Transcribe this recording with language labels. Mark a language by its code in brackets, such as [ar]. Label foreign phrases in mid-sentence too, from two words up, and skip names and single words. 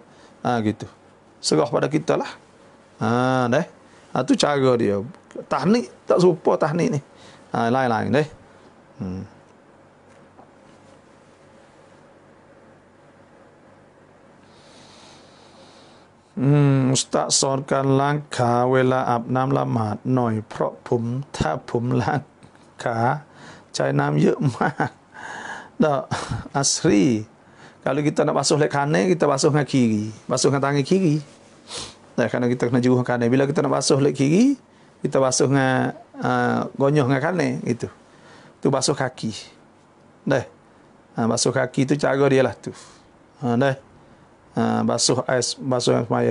[ms] Gitu. Serah pada kita lah. Dah. Tu cara dia. Tahnik tak serupa tahnik ni. Lain-lain deh. Ustaz [th] สอนการล้างขาเวลาอาบน้ำละหมาดหน่อยเพราะผมถ้าผมล้างขาใช้ น้ำเยอะมาก [ms] dah asri kalau kita nak basuh lek kanan kita basuh dengan kiri basuh dengan tangan kiri dah kerana kita kena juruh kanan bila kita nak basuh lek kiri kita basuh dengan gonyoh dengan kanan gitu tu basuh kaki dah basuh kaki tu cara dia lah tu dah basuh ais, basuh yang semaya.